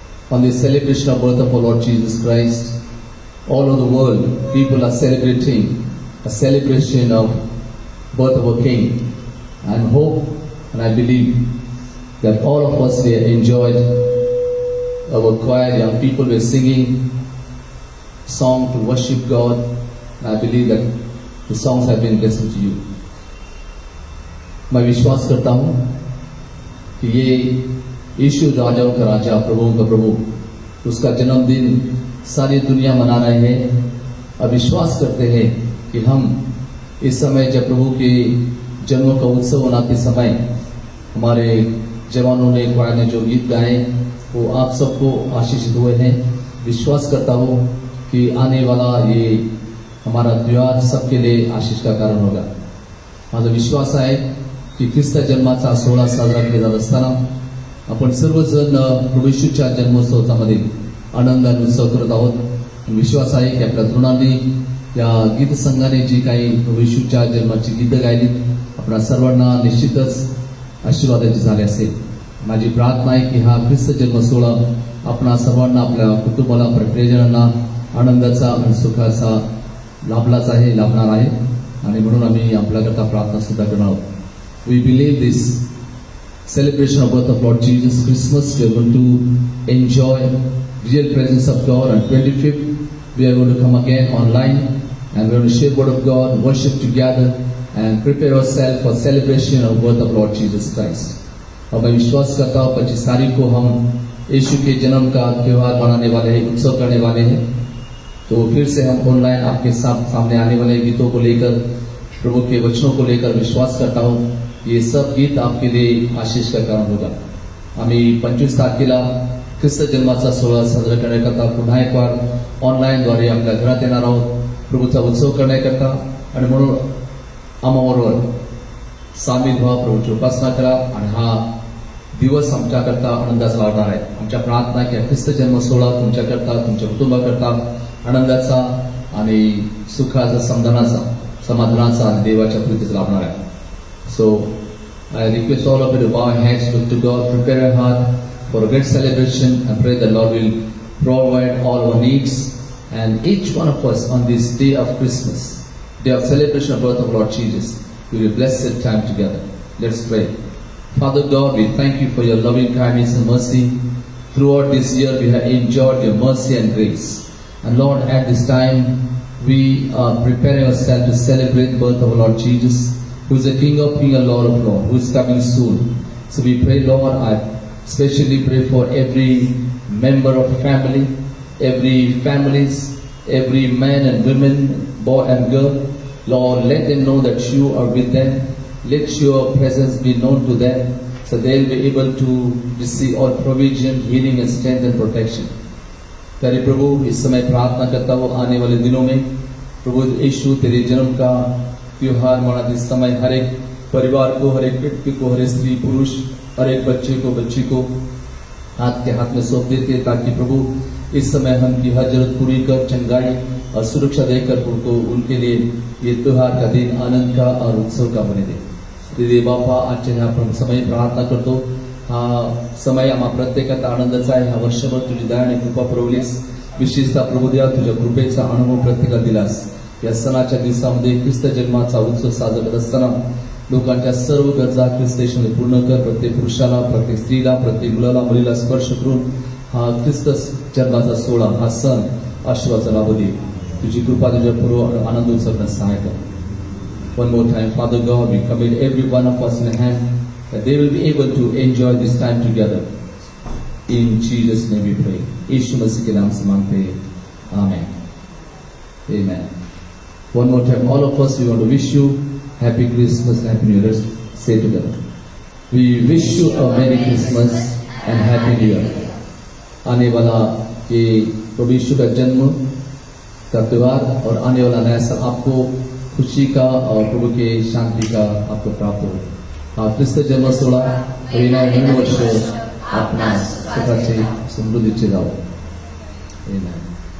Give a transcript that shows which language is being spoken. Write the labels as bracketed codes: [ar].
[en] On the celebration of birth of our Lord Jesus Christ, all over the world, people are celebrating a celebration of birth of a King. I hope and I believe that all of us here enjoyed our choir. Young people were singing song to worship God. And I believe that the songs have been blessed to you. [hi] मैं विश्वास करता हूँ कि ये यीशु राजाओं का राजा, प्रभुओं का प्रभु, उसका जन्मदिन सारी दुनिया मना रहे हैं। और विश्वास करते हैं कि हम इस समय जब प्रभु के जन्म का उत्सव मनाते समय हमारे जवानों ने, क्वायर ने जो गीत गाए वो आप सबको आशीषित हुए हैं। विश्वास करता हूँ कि आने वाला ये हमारा त्योहार सबके लिए आशीष का कारण होगा। [mr] माझा विश्वास आहे की ख्रिस्त जन्माचा सोहळा साजरा केला जात असताना आपण सर्वजण प्रभू येशूच्या जन्मोत्सवामध्ये आनंदाने उत्सव करत आहोत। विश्वास आहे की आपल्या तरुणांनी या गीत संघाने जी काही प्रभू येशूच्या जन्माची गीतं गायली आपल्या सर्वांना निश्चितच आशीर्वादाची झाले असेल। माझी प्रार्थना आहे की हा ख्रिस्त जन्म सोहळा आपणा सर्वांना, आपल्या कुटुंबाला, आपल्या प्रियजनांना आनंदाचा आणि सुखाचा लाभणार आहे आणि म्हणून आम्ही आपल्याकरता प्रार्थना सुद्धा करणार आहोत। [en] We believe this celebration of birth of Lord Jesus Christmas, we are going to enjoy real presence of God. On 25th we are going to come again online and we are going to share word of God, worship together and prepare ourselves for celebration of birth of Lord Jesus Christ. [hi] और मैं विश्वास करता हूँ 25 तारीख को हम यीशु के जन्म का त्योहार मनाने वाले हैं, उत्सव करने वाले हैं। तो फिर से हम ऑनलाइन आपके सामने आने वाले गीतों को लेकर, प्रभु के वचनों को लेकर विश्वास करता हूँ ये सब गीत आपके लिए आशीष का कारण होगा। [mr] आम्ही 25 तारखेला ख्रिस्त जन्माचा सोहळा साजरा करण्याकरता पुन्हा एक वार ऑनलाईनद्वारे आपल्या घरात येणार आहोत प्रभूचा उत्सव करण्याकरता आणि म्हणून आम्हाबरोबर सामील व्हा, प्रभूची उपासना करा आणि हा दिवस आमच्याकरता आनंदाचा लागणार आहे। आमच्या प्रार्थना की ख्रिस्त जन्म सोहळा तुमच्याकरता, तुमच्या कुटुंबाकरता आनंदाचा आणि सुखाचा, समाधानाचा आणि देवाच्या प्रीतीचा लाभणार आहे। [en] So I request all of you to bow your heads, look to God, prepare your heart for a great celebration and pray that Lord will provide all our needs. And each one of us on this day of Christmas, day of celebration of birth of Lord Jesus, we will bless that time together. Let's pray. Father God, we thank you for your loving kindness and mercy. Throughout this year we have enjoyed your mercy and grace. And Lord, at this time we are preparing ourselves to celebrate the birth of our Lord Jesus, who is the King of Kings and Lord of Lords, who is coming soon. So we pray, Lord, I especially pray for every member of family, every families, every man and women, boy and girl. Lord, let them know that you are with them. Let your presence be known to them, so they will be able to receive all provision, healing and strength and protection. [hi] प्यारे प्रभु, इस समय प्रार्थना करता हूँ आने वाले दिनों में प्रभु यीशु तेरे जन्म का त्योहार मनाते समय हर एक परिवार को, हर एक व्यक्ति को, हर एक स्त्री पुरुष, हर एक बच्चे को, बच्ची को हाथ के हाथ में सौंप देते ताकि प्रभु इस समय हम की हर जरूरत पूरी कर, चंगाई और सुरक्षा देकर उनको, उनके लिए ये त्योहार का दिन आनंद का और उत्सव का बने दे। [mr] दे बापा, आजच्या ह्या समय प्रार्थना करतो, हा समय आम्हा प्रत्येकाचा आनंदाचा आहे। हा वर्षभर तुझी दया आणि कृपा पुरवलीस, विशेषतः प्रभू देवा तुझ्या कृपेचा अनुभव प्रत्येकाला दिलास। या सणाच्या दिवसामध्ये ख्रिस्त जन्माचा उत्सव साजरा करत असताना लोकांच्या सर्व गरजा ख्रिस्त येशूने पूर्ण कर। प्रत्येक पुरुषाला, प्रत्येक स्त्रीला, प्रत्येक मुलाला, मुलीला स्पर्श करून हा ख्रिस्त जन्माचा सोहळा, हा सण आशीर्वादाचा लाभ दे। तुझी कृपा तुझ्या पूर्व आनंद उत्सव करण्यास सहाय्य कर। [en] One more time, Father God, we commit every one of us in your hand, that they will be able to enjoy this time together. In Jesus' name we pray. [hi] यीशु मसीह के नाम से मांगते हैं, Amen. [en] Amen. One more time, all of us, we want to wish you Happy Christmas and Happy New Year. Let's say together. We wish you a Merry Christmas and Happy New Year. [hi] आने वाला ये प्रभु यीशु का जन्म का त्योहार और आने वाला नया साल आपको खुशी का और प्रभु के शांति का आपको प्राप्त हो। [mr] आप ख्रिस्त जन्म सोहळा येणाऱ्या वर्ष आपणास सुखाचे समृद्धीचे जावो। आमेन।